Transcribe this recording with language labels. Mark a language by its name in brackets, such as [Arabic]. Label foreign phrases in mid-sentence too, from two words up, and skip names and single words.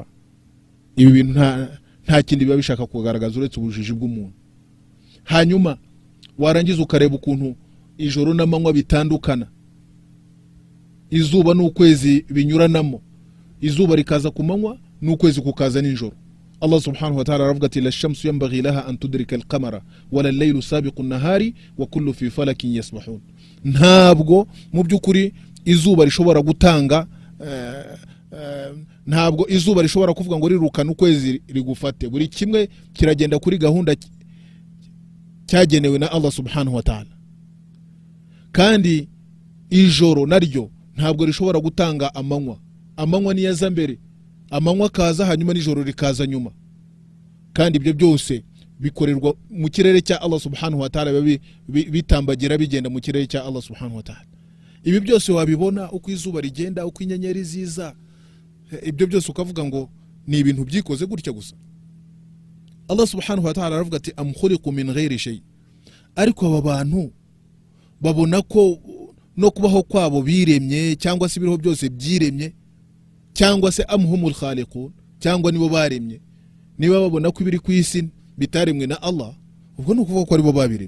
[Kinyarwanda] Ibi bintu nta kindi biba bishaka kugaragaza uretse ubujiji bw'umuntu. Hanyuma warangiza ukareba ukuntu ijoro n'amanywa bitandukana, izuba n'ukwezi binyuranamo, izuba rikaza ku manywa n'ukwezi kukaza nijoro. [Arabic] Allah سبحانه وتعالى [Kinyarwanda] aravuga ati [Arabic] لا الشمس ينبغي لها أن تدرك القمر ولا الليل سابق النهار وكل في فلك يسبحون. [Kinyarwanda] Ntabwo mu by'ukuri izuba rishobora gutanga ntabwo izuba rishobora kuvuga ngo rirukana ukwezi rigufate. Buri kimwe kiragenda kuri gahunda cyagenewe na Allah [Arabic] سبحانه وتعالى. [Kinyarwanda] Kandi ijoro naryo ntabwo rishobora gutanga amanywa. Amanywa ni yaza mbere, amanywa kaza hanyuma nijoro rikaza nyuma. Kandi ibyo byose bikorerwa mu kirere cya Allah [Arabic] سبحانه وتعالى, [Kinyarwanda] bitambagira bigenda mu kirere cya Allah [Arabic] سبحانه وتعالى. [Kinyarwanda] Ibi byose wabibona uko izuba rigenda, uko inyenyeri ziza, ibyo byose ukavuga ngo ni ibintu byikoze gutya gusa. [Arabic] Allah سبحانه وتعالى [Kinyarwanda] aravuga ati [Arabic] أم خلقوا من غير شيء. [Kinyarwanda] Ariko aba bantu babona ko no kubaho kwabo biremye cyangwa se ibiriho byose byiremye, cyangwa se [Arabic] أم هم الخالقون, [Kinyarwanda] cyangwa nibo baremye. Niba babona ko ibiri ku isi bitaremwe na Allah, ubwo no kuvuga ko ari bo babiremye.